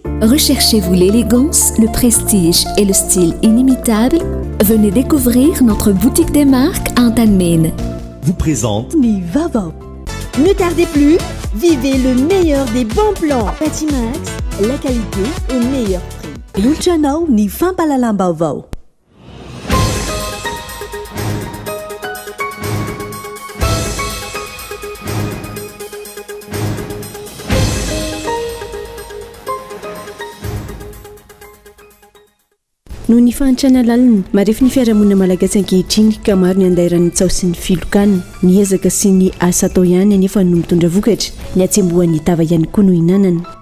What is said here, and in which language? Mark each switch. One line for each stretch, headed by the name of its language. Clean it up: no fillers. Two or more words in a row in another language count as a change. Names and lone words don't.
French: Recherchez-vous l'élégance, le prestige et le style inimitable? Venez découvrir notre boutique des marques à Antanmen. Vous présente
Malagasy: Ni Vaovao.
French: Ne tardez plus, vivez le meilleur des bons plans. Patimax, la qualité au meilleur prix.
Malagasy: Luciano ni Fampalalam Vaovao. Noho ny fahantrana lalina marefy ny fiarahamonina malagasy ankehitriny ka maro ny andairan'ny tsao sy ny filokana ny ezaka sy ny asa atao ihany anefa no mitondra vokatra ny atsembohan'ny tava ihany koa no hinanana.